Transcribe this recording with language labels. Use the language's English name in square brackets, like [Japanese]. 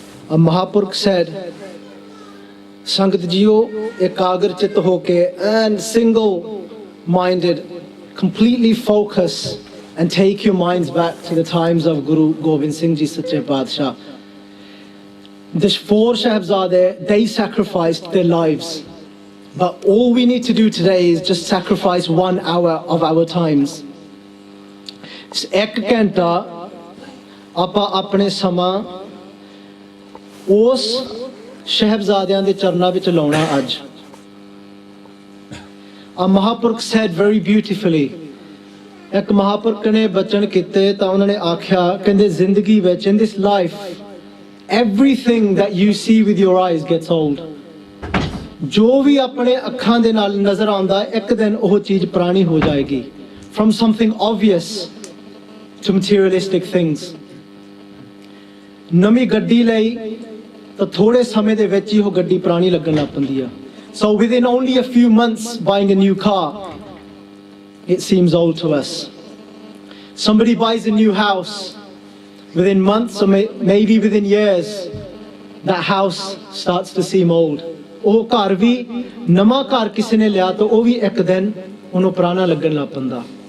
[English] A Mahapurkh said, [Punjabi] Sangat Jiyo ekagar chit hoke [English] and single-minded, completely focus and take your minds back to the times of Guru Gobind Singh Ji Sache Padshah. The four Shahzade, they sacrificed their lives. But all we need to do today is just sacrifice 1 hour of our times. [Punjabi] Ek ਘੰਟਾ ਆਪਾਂ ਆਪਣੇ ਸਮਾਂ ਉਸ ਸ਼ਹਿਬਜ਼ਾਦਿਆਂ ਦੇ ਚਰਨਾਂ ਵਿੱਚ ਲਾਉਣਾ ਅੱਜ। [English] A Mahapurkh said very beautifully, [Punjabi] ਇੱਕ ਮਹਾਪੁਰਖ ਨੇ ਬਚਨ ਕੀਤੇ ਤਾਂ ਉਹਨਾਂ ਨੇ ਆਖਿਆ, ਕਹਿੰਦੇ ਜ਼ਿੰਦਗੀ ਵਿੱਚ, [English] in this life, everything that you see with your eyes gets old. [Punjabi] ਜੋ ਵੀ ਆਪਣੇ ਅੱਖਾਂ ਦੇ ਨਾਲ ਨਜ਼ਰ ਆਉਂਦਾ, ਇੱਕ ਦਿਨ ਉਹ ਚੀਜ਼ ਪੁਰਾਣੀ ਹੋ ਜਾਏਗੀ. [English] From something obvious to materialistic things. [Punjabi] ਨਵੀਂ ਗੱਡੀ ਲਈ ਤਾਂ ਥੋੜੇ ਸਮੇਂ ਦੇ ਵਿੱਚ ਹੀ ਉਹ ਗੱਡੀ ਪੁਰਾਣੀ ਲੱਗਣ ਲੱਗ ਪੈਂਦੀ ਆ. [English] So within only a few months buying a new car, it seems old to us. Somebody buys a new house, within months or maybe within years, that house starts to seem old. [Punjabi] ਉਹ ਘਰ ਵੀ, ਨਵਾਂ ਘਰ ਕਿਸੇ ਨੇ ਲਿਆ ਤਾਂ ਉਹ ਵੀ ਇੱਕ ਦਿਨ ਉਹਨੂੰ ਪੁਰਾਣਾ ਲੱਗਣ ਲੱਗ ਪੈਂਦਾ.